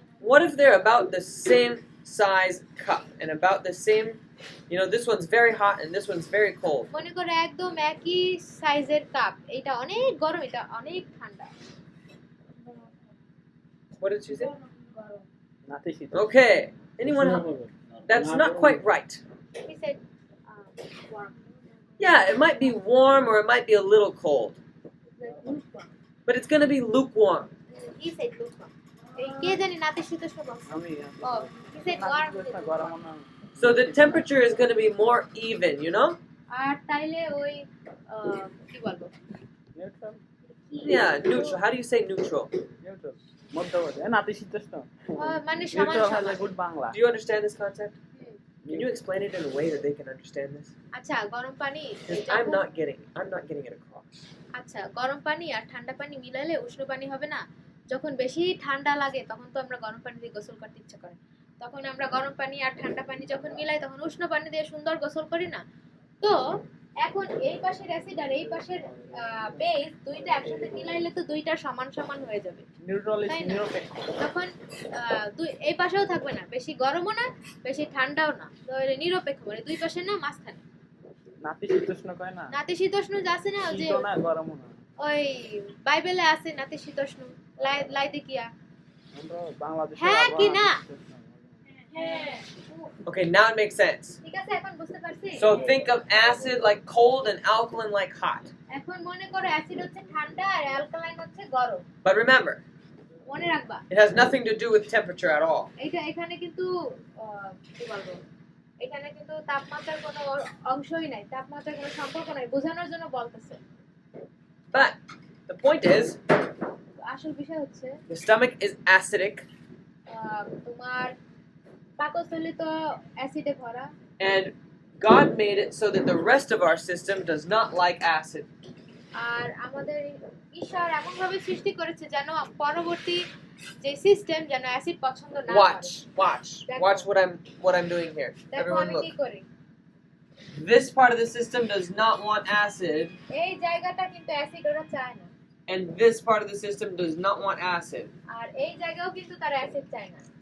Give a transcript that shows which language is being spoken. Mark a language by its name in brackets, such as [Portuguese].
[English] What if they're about the same size cup and about the same, this one's very hot and this one's very cold. [Bangla] মনে করো একদম একই সাইজের cup এটা অনেক গরম এটা অনেক ঠান্ডা। [English] What did she say? [Bangla] নাতিশীতোষ্ণ। [English] Okay. Anyone else? That's not quite right. He said warm. Yeah, it might be warm or it might be a little cold. But it's going to be lukewarm. He said lukewarm. [Bangla] এই কে জানি নাতিশীতোষ্ণ বলছে? আমি [English] Oh, he said warm. [Bangla] নাতিশীতোষ্ণ গরম না। [English] So the temperature is going to be more even, [Bangla] আর তাইলে ওই কি বলবো? Neutral. [English] Yeah, neutral. How do you say neutral? [Bangla] Neutral. মধ্যবর্তী। নাতিশীতোষ্ণ। মানে সমান [English] neutral has [Bangla] সমান। [English] a good Bangla. Do you understand this concept? Can you explain it in a way that they can understand this? [Bangla] আচ্ছা গরম পানি [English] 'Cause I'm not getting it across. [Bangla] আচ্ছা গরম পানি আর ঠান্ডা পানি মিলালে উষ্ণ পানি হবে না? যখন বেশি ঠান্ডা লাগে তখন তো আমরা গরম পানি দিয়ে গোসল করতে ইচ্ছা করে। তখন আমরা গরম পানি আর ঠান্ডা পানি যখন মিলাই তখন উষ্ণ পানি দিয়ে সুন্দর গোসল করি না? তো এখন এই পাশের অ্যাসিড আর এই পাশের বেস দুইটা একসাথে মিলাইলে তো দুইটা সমান সমান হয়ে যাবে। [English] neutral is [Bangla] তাই না? নিরপেক্ষ। তখন এই পাশেও থাকবে না, বেশি গরমও না বেশি ঠান্ডাও না, তো এটা নিরপেক্ষ মানে দুই পাশে না মাঝখানে। নাতিশীতোষ্ণ কয় না? নাতিশীতোষ্ণ আছে না যে শীতও না গরমও না। ওই বাইবেলে আছে নাতিশীতোষ্ণ লাইদিকিয়া। আমরা বাংলাদেশে হ্যাঁ কি না? হ্যাঁ। [English] Okay, now it makes sense. [Bangla] ঠিক আছে এখন বুঝতে পারছি? [English] So think of acid like cold and alkaline like hot. [Bangla] এখন মনে করো অ্যাসিড হচ্ছে ঠান্ডা আর অ্যালকালাইন হচ্ছে গরম। [English] But remember, [Bangla] মনে রাখবা [English] it has nothing to do with temperature at all. [Bangla] এটা এখানে কিন্তু কি বলবো এখানে কিন্তু তাপমাত্রার কোনো অংশই নাই, তাপমাত্রার কোনো সম্পর্ক নাই, বোঝানোর জন্য বলতেছে। [English] But the point is, [Bangla] আসল বিষয় হচ্ছে [English] the stomach is acidic [Bangla] তোমার পাকস্থলী তো অ্যাসিডে ভরা [English] and God made it so that the rest of our system does not like acid. [Bangla] আর আমাদের ঈশ্বর এমন ভাবে সৃষ্টি করেছে যেন পরবর্তী যে সিস্টেম যেন অ্যাসিড পছন্দ না করে। [English] Watch what I'm doing here. [Bangla] দেখো [English] Everyone [Bangla] আমি [English] look. [Bangla] কি করি। [English] This part of the system does not want acid, [Bangla] এই জায়গাটা কিন্তু অ্যাসিড ওরা চায় না, [English] and this part of the system does not want acid. [Bangla] আর এই জায়গাও কিন্তু তারা অ্যাসিড চায় না।